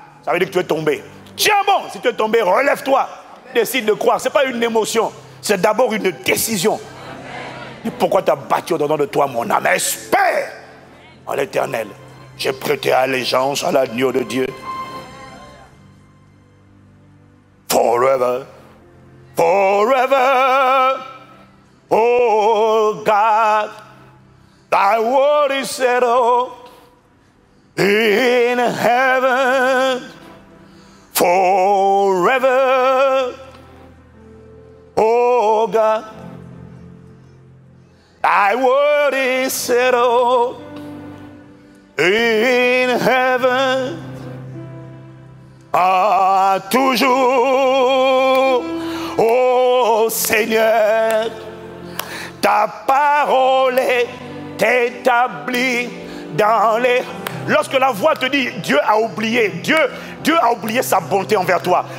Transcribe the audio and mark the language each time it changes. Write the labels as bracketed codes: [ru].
[fr] Ça veut dire que tu es tombé. Tiens bon. Si tu es tombé, relève-toi. Décide de croire. Ce n'est pas une émotion. C'est d'abord une décision. Et pourquoi tu as battu au-dedans de toi, mon âme? Espère en l'Éternel. J'ai prêté allégeance à l'agneau de Dieu. [en] Forever, forever, oh God, thy word is settled in heaven. Forever, oh God, thy word is settled in heaven. [fr] Ah, toujours, oh Seigneur, ta parole est établie dans les... Lorsque la voix te dit, Dieu a oublié, Dieu a oublié sa bonté envers toi.